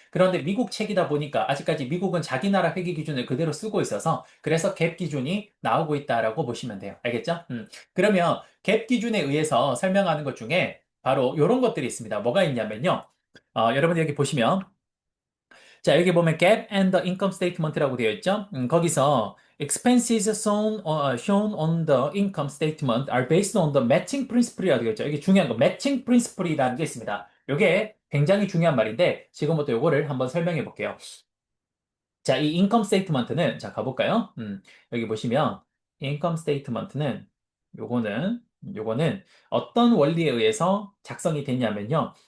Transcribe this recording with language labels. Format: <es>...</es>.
<ko>그런데 미국 책이다 보니까 아직까지 미국은 자기 나라 회계 기준을 그대로 쓰고 있어서 그래서 갭 기준이 나오고 있다라고 보시면 돼요. 알겠죠? 그러면 갭 기준에 의해서 설명하는 것 중에 바로 이런 것들이 있습니다. 뭐가 있냐면요. 여러분 여기 보시면 자, 여기 보면</ko> <en>gap and the income statement</en> <ko>라고 되어 있죠?</ko> <en>거기서 expenses shown on the income statement are based on the matching principle이라고</en> <ko>되어 있죠. 이게 중요한 거, matching principle이라는 게 있습니다. 이게 굉장히 중요한 말인데 지금부터 이거를 한번 설명해 볼게요. 자, 이 income statement는 자, 가볼까요? 여기 보시면 income statement는 요거는 어떤 원리에 의해서 작성이 됐냐면요.</ko>